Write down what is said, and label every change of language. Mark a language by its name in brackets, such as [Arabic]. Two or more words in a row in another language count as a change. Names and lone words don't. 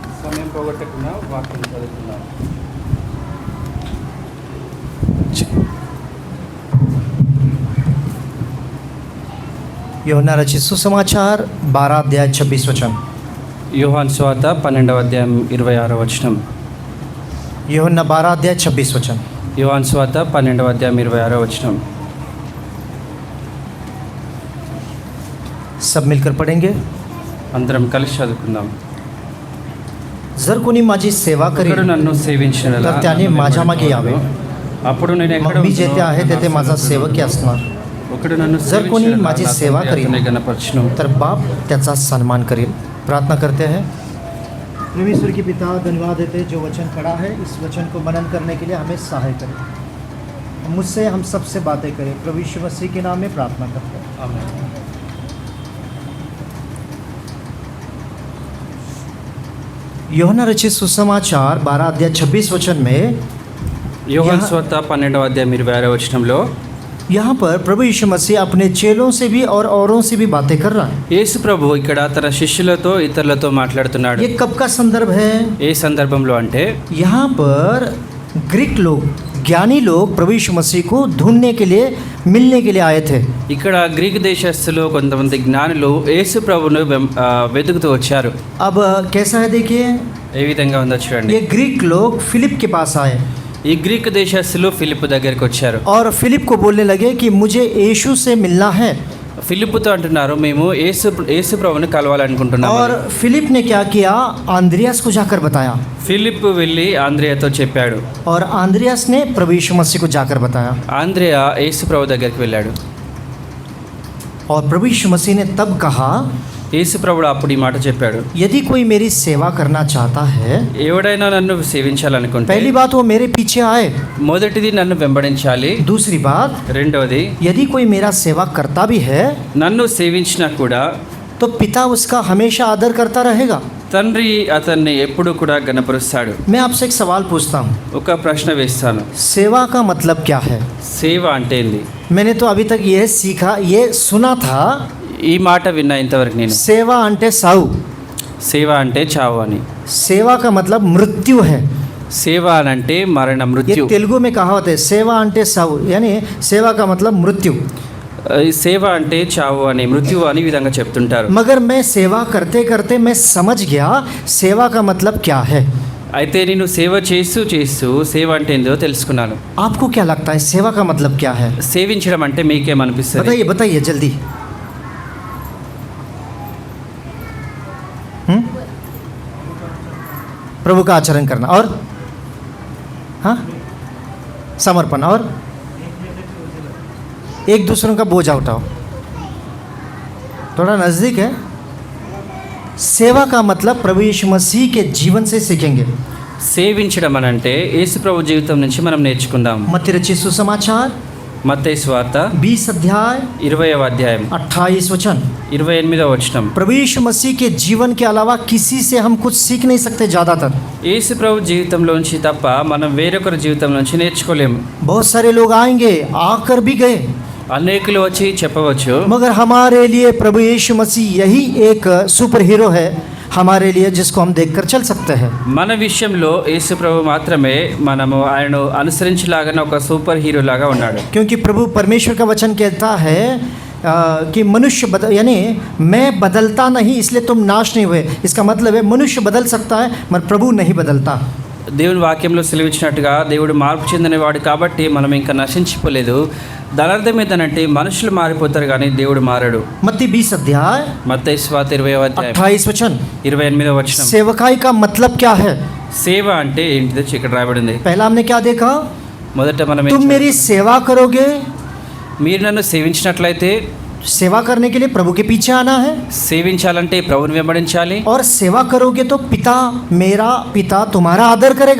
[Telugu] సమయం పోగొట్టకుండా వాక్యం చదువుతున్నాం. [Hindi] యోహన్నా रचित सुसमाचार 12 अध्याय 26 वचन. [Telugu] యోహాను సువార్త 12వ అధ్యాయం 26వ వచనం. [Hindi] యోహన్నా 12 अध्याय 26 वचन. [Telugu] యోహాను సువార్త 12వ అధ్యాయం 26వ వచనం. [Hindi] सब मिलकर पढ़ेंगे. [Telugu] అందరం కలిసి చదువుకుందాం. [Marathi] जर कोणी माझी सेवा [Telugu] ఒకడు [Marathi] करेल [Telugu] నన్ను సేవించిన [Marathi] तर त्याने माझ्यामागे यावे. [Telugu] అప్పుడు నేను ఎక్కడ [Marathi] मग मी जेथे आहे तेथे माझा सेवक असणार. [Telugu] ఒకడు నన్ను [Marathi] जर कोणी माझी सेवा करेल [Telugu] గణపరచును. [Marathi] तर बाप त्याचा सन्मान करेल. [Hindi] प्रार्थना करते हैं. परमेश्वर की पिता, धन्यवाद देते जो वचन पढ़ा है, इस वचन को मनन करने के लिए हमें सहाय करें. मुझसे हम सबसे बातें करें. प्रभु यीशु मसीह के नाम में प्रार्थना करते हैं. [Telugu] ఆమేన్. [Hindi] యోహన్నా रचित सुसमाचार 12 अध्याय 26 वचन में [Telugu] యోహాను సువార్త 12వ అధ్యాయం 26వ వచనంలో [Hindi] यहाँ पर प्रभु यीशु मसीह अपने चेलों से भी और औरों से भी बातें कर रहा है. [Telugu] యేసు ప్రభు ఇక్కడ తన శిష్యులతో ఇతరులతో మాట్లాడుతున్నాడు. [Hindi] ये कब का संदर्भ है? [Telugu] ఏ సందర్భంలో అంటే [Hindi] यहाँ पर ग्रीक लोग, ज्ञानी लोग प्रभु यीशु मसीह को ढूंढने के लिए, मिलने के लिए आए थे. [Telugu] ఇక్కడ గ్రీక్ దేశస్థులు కొంతమంది జ్ఞానులు యేసు ప్రభును వెతుకుతూ వచ్చారు. [Hindi] अब कैसा है देखिए, [Telugu] ఏ విధంగా ఉందో చూడండి. [Hindi] ये ग्रीक लोग फिलिप के पास आए [Telugu] ఈ గ్రీక్ దేశస్థులు ఫిలిప్ దగ్గరికి వచ్చారు. [Hindi] और फिलिप को बोलने लगे कि मुझे यीशु से मिलना है. [Telugu] ఫిలిప్తో అంటున్నారు, మేము యేసు ప్రభుని కలవాలనుకుంటున్నాము. [Hindi] और फिलिप ने क्या किया? आंद्रियास को जाकर बताया. [Telugu] ఫిలిప్ వెళ్ళి ఆంద్రియతో చెప్పాడు. [Hindi] और आंद्रियास ने प्रभु यीशु मसीह को जाकर बताया. [Telugu] ఆంద్రియ యేసు ప్రభు దగ్గరికి వెళ్ళాడు. [Hindi] और प्रभु यीशु मसीह ने तब कहा, [Telugu] యేసు ప్రభుడు అప్పుడు ఈ మాట చెప్పాడు, [Hindi] यदि कोई मेरी सेवा करना चाहता है, [Telugu] ఎవడైనా నన్ను సేవించాలనుకుంటే [Hindi] पहली बात वो मेरे पीछे आए. [Telugu] మొదటిది నన్ను వెంబడించాలి. [Hindi] दूसरी बात, [Telugu] రెండవది [Hindi] यदि कोई मेरा सेवा करता भी है [Telugu] నన్ను సేవించినా కూడా [Hindi] तो पिता उसका हमेशा आदर करता रहेगा. [Telugu] తండ్రి అతన్ని ఎప్పుడు కూడా గణపరుస్తాడు. [Hindi] मैं आपसे एक सवाल पूछता हूँ, [Telugu] ఒక ప్రశ్న వేస్తాను, [Hindi] सेवा का मतलब क्या है? [Telugu] సేవ అంటే ఏంది? [Hindi] मैंने तो अभी तक ये सीखा, ये सुना था, [Telugu] ఈ మాట విన్నా ఇంతవరకు నేను. సేవ అంటే చావు. సేవ అంటే చావు అని. [Hindi] सेवा का मतलब मृत्यु है. [Telugu] సేవ అని అంటే మరణ, [Hindi] ये [Telugu] మృత్యు. [Hindi] तेलुगु में कहावत है, [Telugu] సేవ అంటే చావు, [Hindi] यानी सेवा का मतलब मृत्यु. [Telugu] ఈ సేవ అంటే చావు అని, మృత్యు అని విధంగా చెప్తుంటారు. [Hindi] मगर मैं सेवा करते करते मैं समझ गया सेवा का मतलब क्या है. [Telugu] అయితే నేను సేవ చేస్తూ చేస్తూ సేవ అంటే ఏందో తెలుసుకున్నాను. [Hindi] आपको क्या लगता है सेवा का मतलब क्या है? [Telugu] సేవించడం అంటే మీకేమనిపిస్తుంది? [Hindi] बताइए बताइए जल्दी. प्रभु का आचरण करना, और हाँ, समर्पण, और एक दूसरों का बोझा उठाओ. थोड़ा नज़दीक है. सेवा का मतलब प्रभु यीशु मसीह के जीवन से सीखेंगे. [Telugu] సేవించడం అని అంటే యేసు ప్రభు జీవితం నుంచి మనం నేర్చుకుందాం. [Hindi] मत्ती रचित सुसमाचार [Telugu] మత్తయి సువార్త [Hindi] 20 अध्याय [Telugu] 20వ అధ్యాయం [Hindi] 28 वचन. [Telugu] 28వ వచనం. [Hindi] प्रभु यीशु मसीह के जीवन के अलावा किसी से हम कुछ सीख नहीं सकते ज़्यादातर. [Telugu] యేసు ప్రభు జీవితంలోంచి తప్ప మనం వేరొకరి జీవితం నుంచి నేర్చుకోలేము. [Hindi] बहुत सारे लोग आएंगे, आकर भी गए, [Telugu] అనేకులు వచ్చి చెప్పవచ్చు, [Hindi] मगर हमारे लिए प्रभु यीशु मसीह यही एक [English] super hero [Hindi] है हमारे लिए, जिसको हम देखकर चल सकते हैं. [Telugu] మన విషయంలో యేసు ప్రభు మాత్రమే మనము ఆయనను అనుసరించలాగా ఒక [English] super hero [Telugu] లాగా ఉన్నాడు. [Hindi] क्योंकि प्रभु परमेश्वर का वचन कहता है कि मनुष्य यानी मैं बदलता नहीं इसलिए तुम नाश नहीं हुए. इसका मतलब है मनुष्य बदल सकता है मगर प्रभु नहीं बदलता. [Telugu] దేవుని వాక్యంలో సెలవిచ్చినట్టుగా దేవుడు మార్పు చెందినవాడు కాబట్టి మనం ఇంకా నశించిపోలేదు. దాని అర్థం ఏంటంటే మనుషులు మారిపోతారు కానీ దేవుడు మారడు. [Hindi] मत्ती 20 अध्याय [Telugu] మత్తయి సువార్త 20వ అధ్యాయం [Hindi] 28 वचन. [Telugu] 28వ వచనం. [Hindi] सेवकाई का मतलब क्या है? [Telugu] సేవ అంటే ఏంటిదో ఇక్కడ రాయబడింది. [Hindi] पहला हमने क्या देखा? [Telugu] మొదట మనం [Hindi] तुम मेरी सेवा करोगे, [Telugu] మీరు నన్ను సేవించినట్లయితే, [Hindi] सेवा करने के लिए प्रभु के पीछे आना है, [Telugu] సేవించాలంటే ప్రభువుని వెంబడించాలి. [Hindi] और सेवा करोगे तो पिता, मेरा पिता तुम्हारा आदर करेगा.